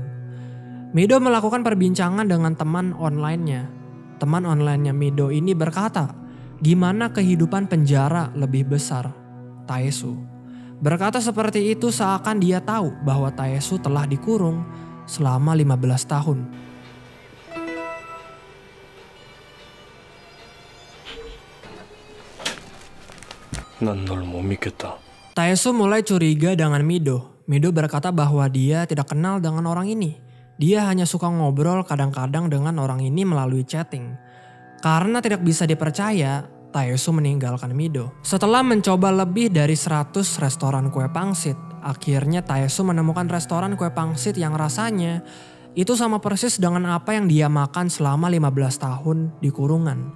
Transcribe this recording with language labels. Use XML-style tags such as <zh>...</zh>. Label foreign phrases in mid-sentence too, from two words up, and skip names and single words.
<id>Mido melakukan perbincangan dengan teman online-nya. Teman online-nya Mido ini berkata, gimana kehidupan penjara lebih besar? Taesu. Berkata seperti itu seakan dia tahu bahwa Taesu telah dikurung selama 15 tahun.</id> <ko>난 널 못 믿겠다.</ko> <id>Taesu mulai curiga dengan Mido. Mido berkata bahwa dia tidak kenal dengan orang ini. Dia hanya suka ngobrol kadang-kadang dengan orang ini melalui chatting. Karena tidak bisa dipercaya, Taesu meninggalkan Mido. Setelah mencoba lebih dari 100 restoran kue pangsit, akhirnya Taesu menemukan restoran kue pangsit yang rasanya itu sama persis dengan apa yang dia makan selama 15 tahun di kurungan.</id>